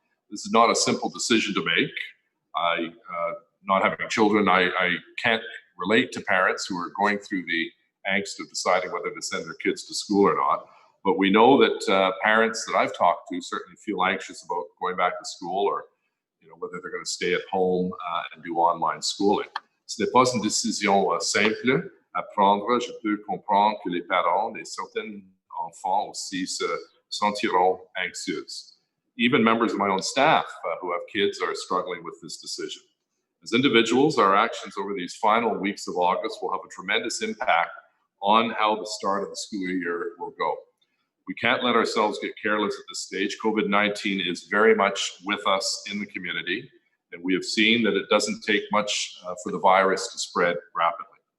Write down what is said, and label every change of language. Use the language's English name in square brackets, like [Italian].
[English] This is not a simple decision to make. Not having children, I can't relate to parents who are going through the angst of deciding whether to send their kids to school or not. But we know that parents that I've talked to certainly feel anxious about going back to school, or whether they're going to stay at home and do online schooling. [French] Ce n'est pas une décision simple à prendre. Je peux comprendre que les parents et certains enfants aussi se sentiront anxieux. [English] Even members of my own staff who have kids are struggling with this decision. As individuals, our actions over these final weeks of August will have a tremendous impact on how the start of the school year will go. We can't let ourselves get careless at this stage. COVID-19 is very much with us in the community, and we have seen that it doesn't take much for the virus to spread rapidly.